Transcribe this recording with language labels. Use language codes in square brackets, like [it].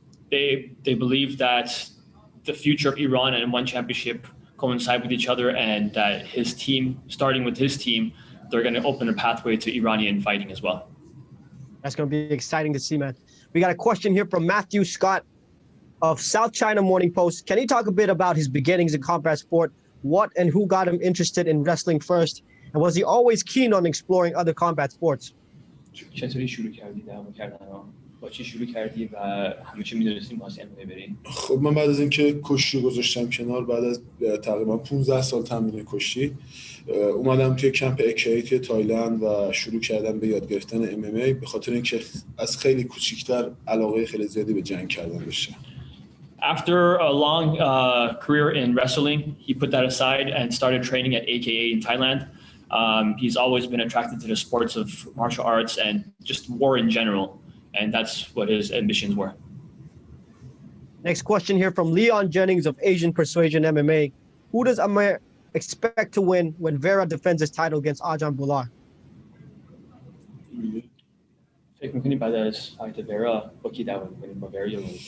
[en] They believe that the future of Iran and one championship coincide with each other, and that his team, starting with his team, they're going to open a pathway to Iranian fighting as well. That's going to be exciting to see, man. We got a question here from Matthew Scott of South China Morning Post. Can he talk a bit about his beginnings in combat sport? What and who got him interested in wrestling first? And was he always keen on exploring other combat sports? [fa] چطوری شروع کردی درو کردن؟ با چی شروع کردی و همیشه می‌دونستی واسه ام بری؟ خب من بعد از اینکه کشتی گذاشتم کنار بعد از تقریبا 15 سال تمرین کشتی اومدم توی کمپ اکی توی تایلند و شروع کردم به یاد گرفتن ام ام ای به خاطر اینکه از خیلی کوچیک‌تر علاقه خیلی زیادی به جنگ کردن داشتم. [en] After a long career in wrestling, he put that aside and started training at AKA in Thailand. He's always been attracted to the sports of martial arts and just war in general, and that's what his ambitions were. Next question here from Leon Jennings of Asian Persuasion MMA. Who does Amir expect to win when Vera defends his title against Ajan Bular? [fa] فکر می‌کنی بعد از فایت ورا با کی دعوا می‌کنی؟ با ورا یا